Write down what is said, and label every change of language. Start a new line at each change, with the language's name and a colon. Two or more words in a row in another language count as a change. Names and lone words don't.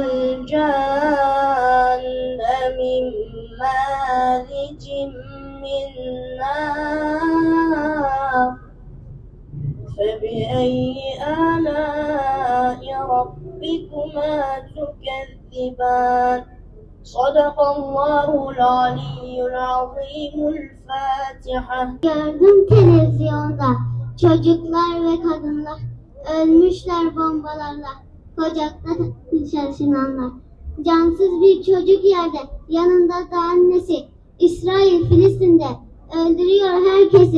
Arabic: الجن من مارج من نار فبأي آلاء ربكما تكذبان صدق الله العلي العظيم الفاتحة.
Turkish: Gördüm televizyonda çocuklar ve kadınlar ölmüşler bombalarla, kucakta taşınanlar. Cansız bir çocuk yerde, yanında da annesi. İsrail Filistin'de öldürüyor herkesi.